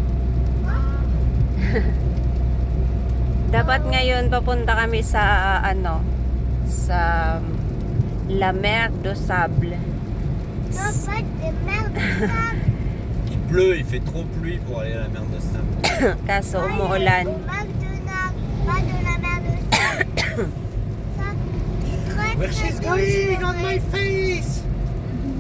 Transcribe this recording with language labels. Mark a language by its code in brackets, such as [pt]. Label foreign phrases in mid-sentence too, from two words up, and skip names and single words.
[tl] Dapat ngayon papunta kami sa ano, sa La Mer de Sable. [fr] Non, pas de merde de sable. Il pleut, il fait trop pluie pour aller à la mer de sable. [tl] Kaso [fr] Au [tl] umuulan. [fr] McDonald's, pas de la merde de sable. Ça, c'est très [en] Where she's [fr] très [en] going on [fr] dangereux. [en] my face?